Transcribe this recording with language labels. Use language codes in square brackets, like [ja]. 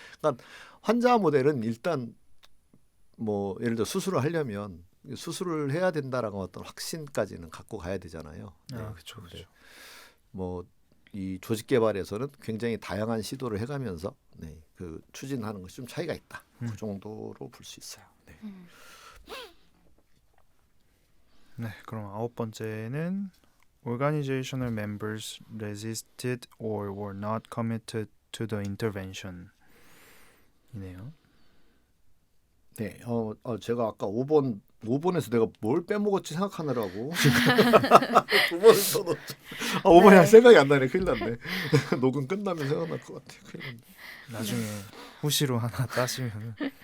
[ko] 그러니까 환자 모델은 일단 뭐 예를 들어 수술을 하려면 수술을 해야 된다라는 어떤 확신까지는 갖고 가야 되잖아요. 네. 그렇죠. 뭐 이 조직 개발에서는 굉장히 다양한 시도를 해가면서 네, 그 추진하는 것이 좀 차이가 있다. 그 정도로 볼 수 있어요. 네. 네, 그럼 9번째는 [en] organizational members resisted or were not committed to the intervention. [ko] 이네요. 네, 제가 아까 5번에서 내가 뭘 빼먹었지 생각하느라고 9번을 써놓죠. 5번이 네. 할 생각이 안 나네. 큰일 났네. 녹음 끝나면 생각날 것 같아. 큰일 났네. 나중에 후시로 하나 따시면